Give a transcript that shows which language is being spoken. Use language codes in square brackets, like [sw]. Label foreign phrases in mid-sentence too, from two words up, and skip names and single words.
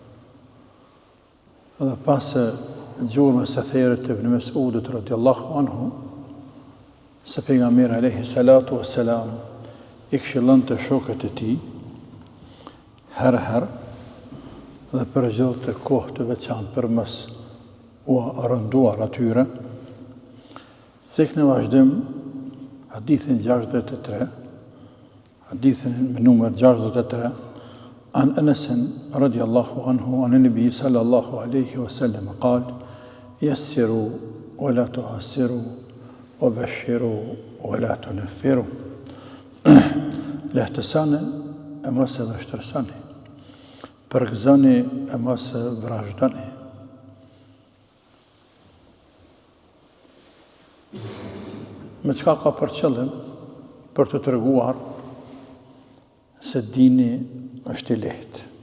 [sq] dhe pas gjurmës së therët të Ibn Mes'udit [ar] رضي الله عنه, [sq] se pejgamberi [ar] عليه الصلاة والسلام [sq] i këshillonte shokët e tij herë dhe përgjithë kohë të veçantë përmes u rënduar atyre. Sek në vazhdim hadithin 63, hadithin me numër 63, [ar] عن أنس رضي الله عنه عن النبي صلى الله عليه وسلم قال يسروا ولا تعسروا وبشروا ولا تنفروا. [sq] Lehtësani e mos e vështirësoni, përgëzoni e mos e vrazhdoni. Me çka ka për qëllim? Për të treguar se dini është i lehtë.